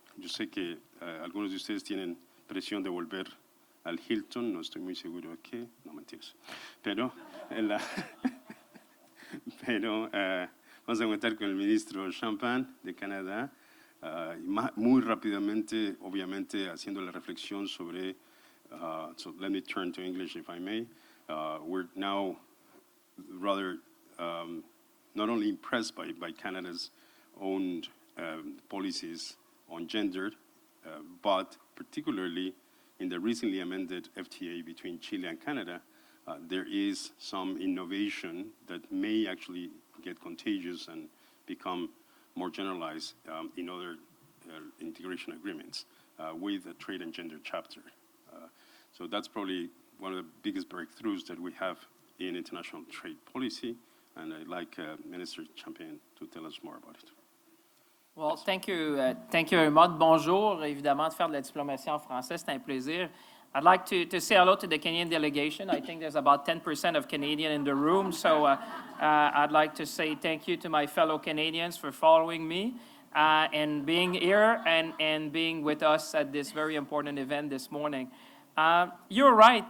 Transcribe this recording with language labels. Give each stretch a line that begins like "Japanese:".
Spanish: Yo sé que algunos de ustedes tienen presión de volver al Hilton, no estoy muy seguro de qué, no mentiras, pero vamos a contar con el ministro Champagne de Canadá, muy rápidamente, obviamente, haciendo la reflexión sobre,
English: so let me turn to English if I may. We're now rather not only impressed by Canada's own policies on gender, but particularly in the recently amended FTA between Chile and Canada, there is some innovation that may actually get contagious and become more generalized in other integration agreements with a trade and gender chapter. So that's probably one of the biggest breakthroughs that we have in international trade policy, and I'd like Minister Champagne to tell us more about it. Well, thank you very much.
French: Bonjour. Évidemment, de faire de la diplomatie en français, c'est un plaisir.
English: I'd like to say hello to the Canadian delegation. I think there's about 10% of Canadian in the room, so I'd like to say thank you to my fellow Canadians for following me and being here and being with us at this very important event this morning. You're right.